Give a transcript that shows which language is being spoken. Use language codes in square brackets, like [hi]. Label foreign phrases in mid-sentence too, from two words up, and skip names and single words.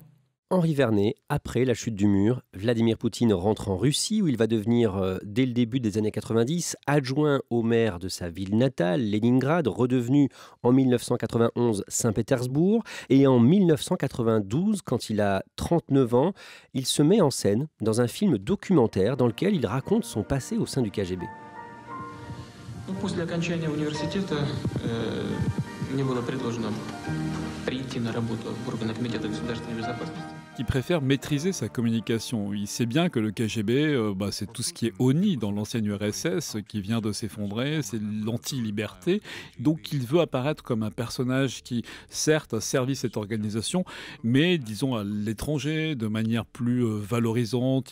[fr] Henri Vernet, après la chute du mur, Vladimir Poutine rentre en Russie où il va devenir, dès le début des années 90, adjoint au maire de sa ville natale, Leningrad, redevenu en 1991 Saint-Pétersbourg. Et en 1992, quand il a 39 ans, il se met en scène dans un film documentaire dans lequel il raconte son passé au sein du KGB. [ru] После окончания университета мне было предложено прийти на работу в органы Комитета государственной безопасности. [fr] Il préfère maîtriser sa communication. Il sait bien que le KGB, c'est tout ce qui est honni dans l'ancienne URSS qui vient de s'effondrer, c'est l'anti-liberté. Donc il veut apparaître comme un personnage qui, certes, a servi cette organisation, mais disons à l'étranger, de manière plus valorisante.